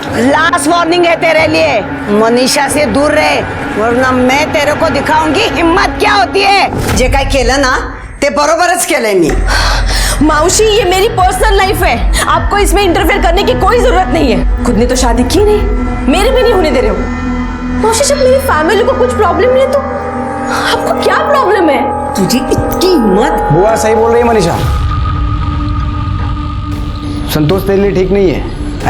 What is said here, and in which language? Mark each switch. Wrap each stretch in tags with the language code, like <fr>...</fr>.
<hi>Last warning है तेरे लिए, मनीषा से दूर रहे, वरना मैं तेरे को दिखाऊंगी हिम्मत क्या होती है।</hi> <mr>जे काय केलं ना ते बरोबरच केलंय मी।</mr> <hi>मावशी, ये मेरी पर्सनल लाइफ है, आपको इसमें इंटरफेयर करने की कोई जरूरत नहीं है। खुद ने तो शादी की नहीं, मेरे भी नहीं होने दे रहे हो। मावशी, जब मेरी फैमिली को कुछ प्रॉब्लम नहीं है तो आपको क्या प्रॉब्लम है?</hi> <mr>तुझी इतकी हिम्मत?</mr> <hi>बुआ सही बोल रही है मनीषा, संतोष तेरे लिए ठीक नहीं है।</hi>